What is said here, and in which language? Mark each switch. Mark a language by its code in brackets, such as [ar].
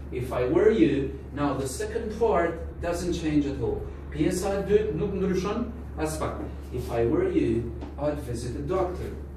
[en] If I were you, now the second part doesn't change at all. [sq] Pjesa e dytë nuk ndryshon as pak. [en] If I were you, I'd visit a doctor.